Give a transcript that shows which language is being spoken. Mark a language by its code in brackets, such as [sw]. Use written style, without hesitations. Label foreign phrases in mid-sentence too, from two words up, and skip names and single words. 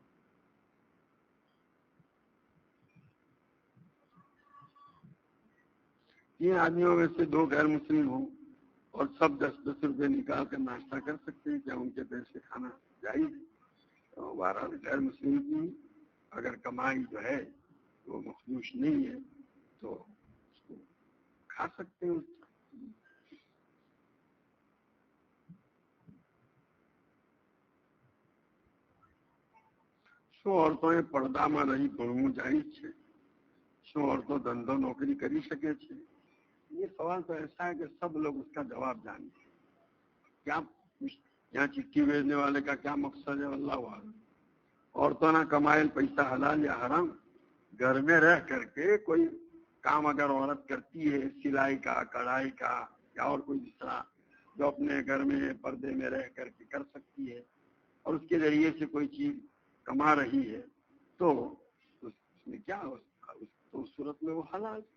[ur] 3 آدمیوں میں سے 2 غیر مسلم ہوں اور سب 10-10 روپے نکال کر ناشتہ کر سکتے ہیں، کیا ان کے پیسے کھانا جائز ہے؟ تو 12 غیر مسلم کی اگر کمائی جو ہے وہ مخدوش نہیں ہے تو اس کو کھا سکتے ہیں۔ [gu] શું ઓરતોએ પડદામાં રહી ભણવું જાયજ છે? શું औरतों ધંધો નોકરી કરી શકે છે? [ur] یہ سوال تو ایسا ہے کہ سب لوگ اس کا جواب جانتے ہیں۔ کیا یہاں چٹھی بھیجنے والے کا کیا مقصد ہے، اللہ عالم۔ عورتوں نہ کمائل پیسہ حلال یا حرام، گھر میں رہ کر کے کوئی کام اگر عورت کرتی ہے، سلائی کا، کڑھائی کا یا اور کوئی دوسرا جو اپنے گھر میں پردے میں رہ کر کے کر سکتی ہے اور اس کے ذریعے سے کوئی چیز کما رہی ہے تو اس میں کیا ہو، تو اس صورت میں وہ حلال۔